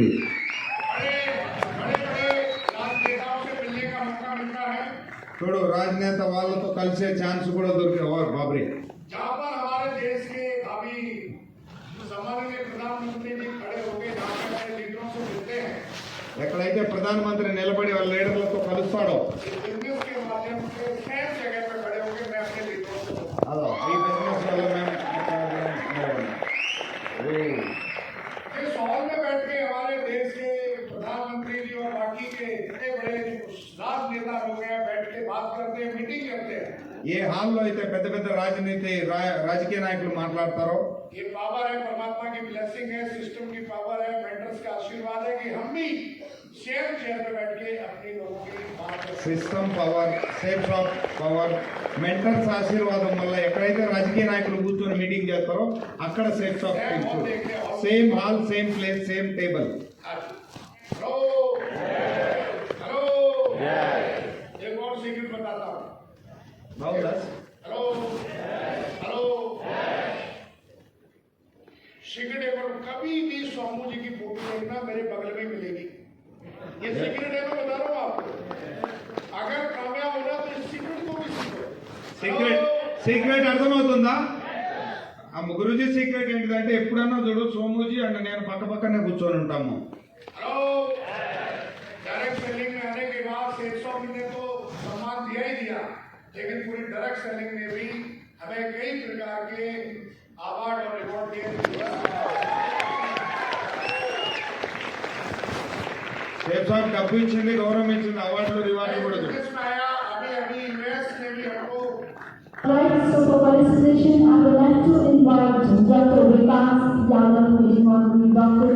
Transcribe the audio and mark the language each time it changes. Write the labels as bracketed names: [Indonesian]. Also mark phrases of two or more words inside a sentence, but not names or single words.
[Hindi] बड़े बड़े बड़े राजनेताओं से मिलने का मौका मिलता है, [Telugu] చూడు రాజనేత వాళ్ళతో కలిసే ఛాన్స్ కూడా దొరికే బాబరే. [Hindi] जहाँ पर हमारे देश के भावी सम्माननीय प्रधानमंत्री जी खड़े होकर जहाँ पर बड़े लीडरों से मिलते हैं, [Telugu] ఎక్కడైతే ప్రధానమంత్రి నిలబడి వాళ్ళ లీడర్లతో కలుస్తాడో [Hindi] इस बिजनेस के माध्यम से सेम जगह पर खड़े होकर मैं अपने लीडरों से मिलता हूँ। [Telugu] అదో ఈ బిజినెస్ వల్ల మేము [Hindi] इस हॉल में बैठ के हमारे देश के प्रधानमंत्री जी और बाकी के इतने बड़े राजनेता लोग हैं, बैठ के बात करते हैं, मीटिंग करते हैं। [Telugu] ఏ హాల్లో అయితే పెద్ద పెద్ద రాజకీయ నాయకులు మాట్లాడతారో [Hindi] ये पावर है, परमात्मा की ब्लेसिंग है, सिस्टम की पावर है, मेंटर्स का आशीर्वाद है कि हम भी [English] same chair [Hindi] पे बैठ के अपने लोगों की बात करते हैं। [English] system power, [Telugu] సేఫ్ షాప్ పవర్, మెంటర్స్ ఆశీర్వాదం వల్ల ఎక్కడైతే రాజకీయ నాయకులు కూర్చొని మీటింగ్ చేస్తారో అక్కడ సేఫ్ షాప్ [English] same hall, same place, same table. [Hindi] हेलो हेलो एक और सीक्रेट बताता हूँ। [Telugu] బాగుందా? [Hindi] हेलो हेलो सीक्रेट है, कभी भी सोमू जी की फोटो देखना मेरे बगल में मिलेगी। ये सीक्रेट है, मैं बता रहा हूँ आपको। अगर कामयाब होना तो इस सीक्रेट को भी सीखो। [Telugu] సీక్రెట్ అర్థమవుతుందా? ఆ గురుజీ సీక్రెట్ ఏంటిదంటే ఎప్పుడన్నా చూడు సోమూజీ అండ్ నేను పక్క పక్కనే కూర్చొని ఉంటాము. [Hindi] हेलो [English] direct selling [Hindi] में आने के बाद 100 ने तो सम्मान दिया ही दिया, लेकिन पूरी [English] direct selling [Hindi] में भी हमें कई प्रकार के अवार्ड और रिवॉर्ड दिए। [Telugu] సేఫ్ షాప్ డబ్బు ఇచ్చింది, గౌరవం ఇచ్చింది, అవార్డులు రివార్డులు కూడా చూడు. [Hindi] बिजनेस में आया, अभी यूएस ने भी हमको [English] Right, so for participation, I would like to invite Dr. Vikas Yadav, who is going to be Dr.